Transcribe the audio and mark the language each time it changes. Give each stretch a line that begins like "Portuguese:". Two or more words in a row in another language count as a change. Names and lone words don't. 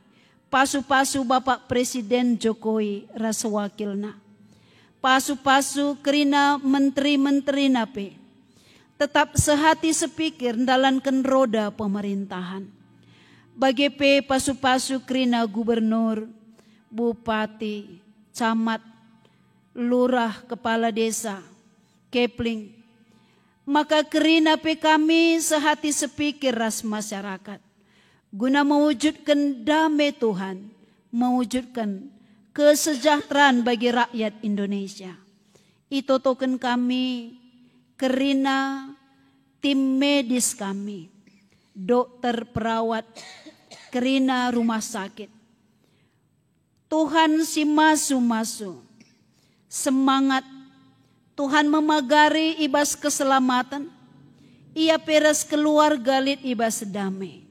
Batak Karo: Pasu-pasu
Indonesian: Bapak Presiden
Batak Karo: Jokowi rasa wakilna. Pasu-pasu kerina menteri-menteri nape.
Indonesian: Tetap sehati sepikir dalankan roda pemerintahan.
Batak Karo: Bagi pe pasu-pasu kerina gubernur, bupati, camat, lurah, kepala desa, kepling. Maka kerina pe kami
Indonesian: sehati sepikir
Batak Karo: ras masyarakat.
Indonesian: Guna mewujudkan damai Tuhan, mewujudkan kesejahteraan bagi rakyat Indonesia.
Batak Karo: Itotoken kami kerina tim medis kami, dokter perawat, kerina
Indonesian: rumah sakit.
Batak Karo: Tuhan si masu-masu, semangat Tuhan memagari ibas keselamatan, ia peras keluarga lit ibas damai.